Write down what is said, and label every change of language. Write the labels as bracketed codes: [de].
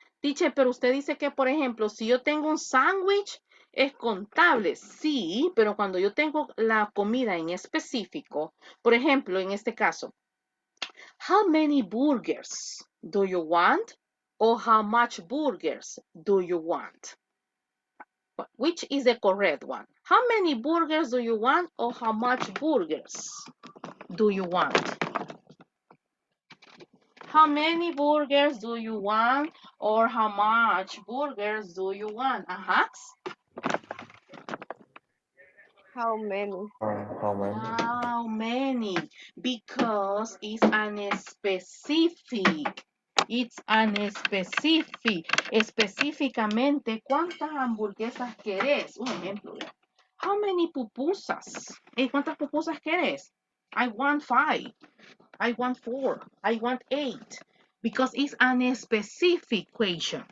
[es] Teacher, pero usted dice que, por ejemplo, si yo tengo un sándwich, es contable. Sí, pero cuando yo tengo la comida en específico, por ejemplo, en este caso, [en] how many burgers do you want? Or how much burgers do you want? Which is the correct one? How many burgers do you want or how much burgers do you want? How many burgers do you want or how much burgers do you want? How many? How many? How many? Because it's an specific. It's an specific. [es] Específicamente, ¿cuántas hamburguesas querés? Un ejemplo. [en] How many pupusas? [es] ¿Cuántas pupusas querés? [en] I want 5. I want 4. I want 8. Because it's an specific question.